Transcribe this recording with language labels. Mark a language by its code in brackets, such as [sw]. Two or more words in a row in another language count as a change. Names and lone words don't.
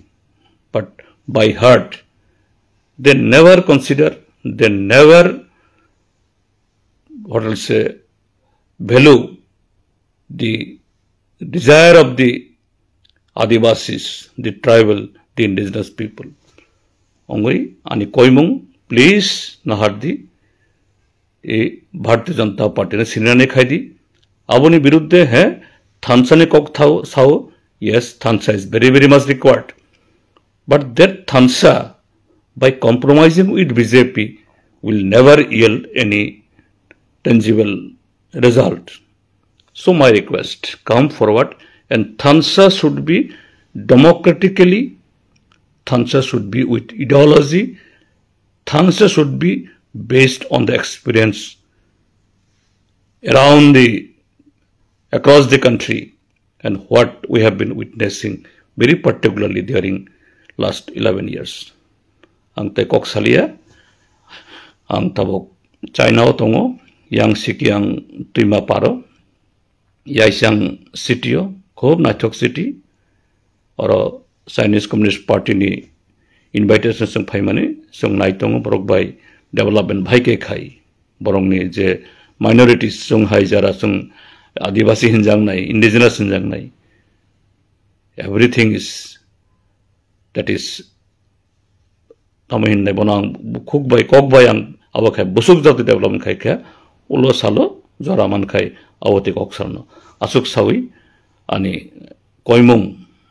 [en] But by heart, they never consider, they never, what I'll say, value the desire of the Adivasis, the tribal, the indigenous people. [trp] Ongoi, ani koimung, please, nahardi, e Bharatiya Janata Party ne sinane khaidi, aboni biruddhe hai, thansa ne kok thao, sao, [en] yes, thansa is very, very much required. But that thansa, by compromising with BJP, will never yield any tangible result. So my request, come forward, and thansa should be democratically, thansa should be with ideology, thansa should be based on the experience across the country and what we have been witnessing, very particularly during last 11 years. [trp] Ang te kok salia, ang tabok China tongo, yang siki yang tuima paro, yaisang cityo, khob naithok city, oro Chinese Communist Party ni invitation sung phai mane, sung naitongo borok bai development bhai ke khai, borong ni je minorities sung hai jara sung Adivasi hinjang nai, indigenous hinjang nai. [en] Everything is, that is, [trp] tamin nai bonang kok bai ang abo khai busuk jati development khai kya, ulo salo jora man khai awoti kok sarno. Asuk sawi ani koimung